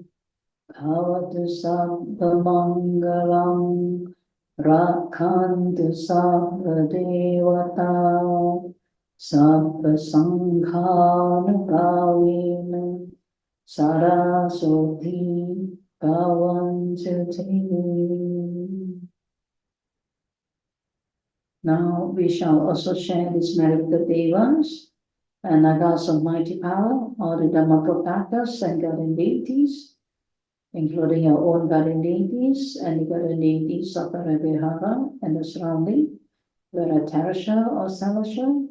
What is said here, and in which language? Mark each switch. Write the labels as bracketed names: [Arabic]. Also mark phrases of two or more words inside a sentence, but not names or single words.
[Pali] Bhavatu sabba mangalam rakantu sabba devata sabba sanghanubhavena sada soti bhavantu te. [English] Now we shall also share this merit with the Devas and Nagas of mighty power, all the Dhamma protectors and guardian deities, including our own guardian deities and the guardian deities of our Vihara and the surrounding, whether terrestrial or celestial.